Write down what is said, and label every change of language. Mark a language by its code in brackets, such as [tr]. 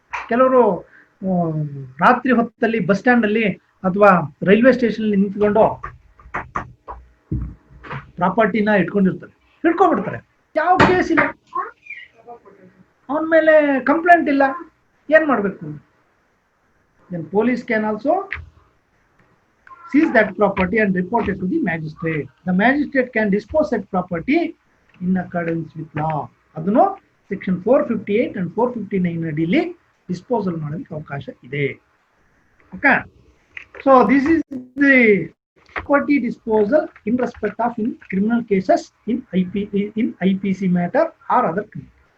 [kn] ಕೆಲವರು ರಾತ್ರಿ ಹೊತ್ತಲ್ಲಿ ಬಸ್ ಸ್ಟ್ಯಾಂಡ್ ಅಲ್ಲಿ ಅಥವಾ ರೈಲ್ವೆ ಸ್ಟೇಷನ್ ಅಲ್ಲಿ ನಿಂತ್ಕೊಂಡು ಪ್ರಾಪರ್ಟಿನ ಹಿಡ್ಕೊಂಡ್ಬಿಡ್ತಾರೆ. ಯಾವ ಕೇಸ್ ಇಲ್ಲ, ಅವನ ಮೇಲೆ ಕಂಪ್ಲೇಂಟ್ ಇಲ್ಲ, ಏನ್ ಮಾಡ್ಬೇಕು? [en] Then police can also seize that property and report it to the magistrate. The magistrate can dispose that property in accordance with law. [kn] ಅದನ್ನು ಸೆಕ್ಷನ್ 458 and 459 ಅಡಿಯಲ್ಲಿ ಡಿಸ್ಪೋಸಲ್ ಮಾಡೋದಕ್ಕೆ ಅವಕಾಶ ಇದೆ. [en] Okay, so this is the property disposal in respect of in criminal cases in IPC matter or other criminal.